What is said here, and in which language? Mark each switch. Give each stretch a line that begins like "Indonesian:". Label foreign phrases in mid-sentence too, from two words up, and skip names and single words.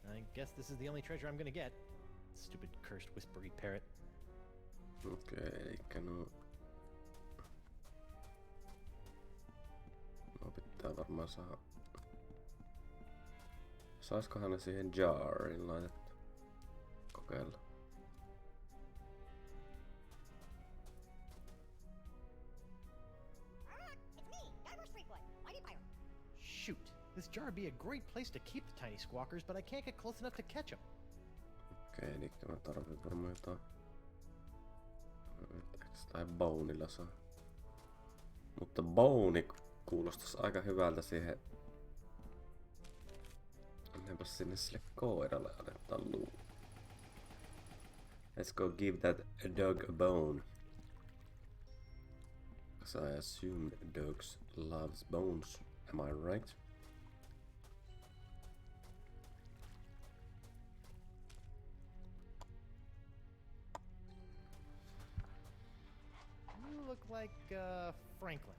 English: guess this is the only treasure I'm gonna get. Stupid cursed whispery parrot.
Finnish: Okei, eikä no pitää varmaan saada. Saiskohan ne siihen jariin laitettu? Kokeilla.
English: It's me, Guybrush Threepwood. Why do you pirate? Shoot, this jar would be a great place to keep the tiny squawkers, but I can't get close enough to catch them.
Finnish: Okei, eli mä tarvitsen varmaan jotain. Tai Boneilla saa. Mutta Bone kuulostais aika hyvältä siihen. Mennäänpä sinne sille koiralle annetaan luu.
English: Let's go give that dog a bone. Because I assume dogs loves bones. Am I right? You look like, Franklin.